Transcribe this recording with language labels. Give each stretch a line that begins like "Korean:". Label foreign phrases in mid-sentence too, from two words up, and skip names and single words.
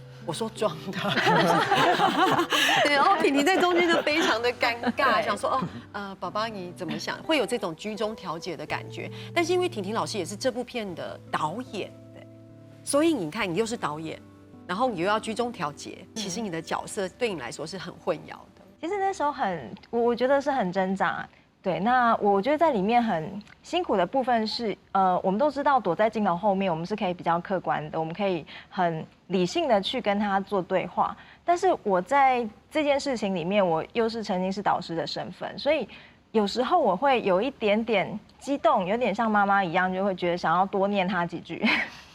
Chinese: 我說裝的，對，然後婷婷在中間就非常的尷尬，想說爸爸你怎麼想？會有這種居中調解的感覺。但是因為婷婷老師也是這部片的導演，對，所以你看你又是導演，然後你又要居中調解，其實你的角色對你來說是很混淆的。其實那時候我覺得是很掙扎， 对，那我觉得在里面很辛苦的部分是，我们都知道躲在镜头后面，我们是可以比较客观的，我们可以很理性的去跟他做对话。但是我在这件事情里面，我又是曾经是导师的身份，所以有时候我会有一点点激动，有点像妈妈一样，就会觉得想要多念他几句，对。